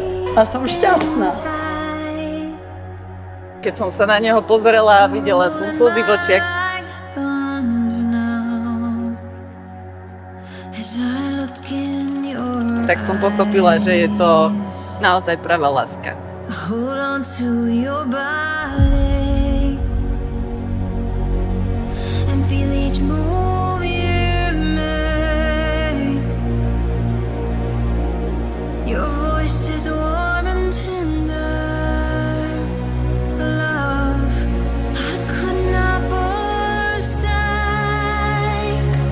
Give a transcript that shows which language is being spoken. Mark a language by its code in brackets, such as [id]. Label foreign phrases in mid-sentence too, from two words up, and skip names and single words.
[sk] A som šťastná. Keď som sa na neho pozrela a videla som slzy v očiach, tak som pochopila, že je to naozaj pravá láska. [en] Hold on to your body and feel each move you make. Your voice is warm and tender, love I could not forsake.